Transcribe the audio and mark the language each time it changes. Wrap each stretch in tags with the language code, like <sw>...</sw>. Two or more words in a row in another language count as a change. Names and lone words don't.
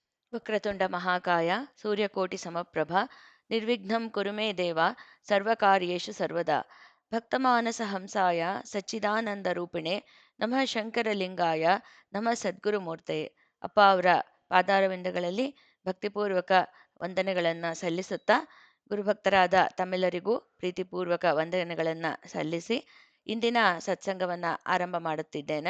<sa>ವಕ್ರತುಂಡ ಮಹಾಕಾಯ ಸೂರ್ಯಕೋಟಿ ಸಮಪ್ರಭ ನಿರ್ವಿಘ್ನಂ ಕುರು ಮೇ ದೇವ ಸರ್ವಕಾರ್ಯೇಷು ಸರ್ವದಾ ಭಕ್ತಮಾನಸ ಹಂಸಾಯ ಸಚ್ಚಿದಾನಂದ ರೂಪಿಣೆ ನಮಃ ಶಂಕರಲಿಂಗಾಯ ನಮಃ ಸದ್ಗುರುಮೂರ್ತೆಯೇ.</sa> <kn>ಅಪ್ಪ ಅವರ ಪಾದಾರವಿಂದಗಳಲ್ಲಿ ಭಕ್ತಿಪೂರ್ವಕ ವಂದನೆಗಳನ್ನು ಸಲ್ಲಿಸುತ್ತಾ ಗುರುಭಕ್ತರಾದ ತಮ್ಮೆಲ್ಲರಿಗೂ ಪ್ರೀತಿಪೂರ್ವಕ ವಂದನೆಗಳನ್ನು ಸಲ್ಲಿಸಿ ಇಂದಿನ ಸತ್ಸಂಗವನ್ನು ಆರಂಭ ಮಾಡುತ್ತಿದ್ದೇನೆ.</kn>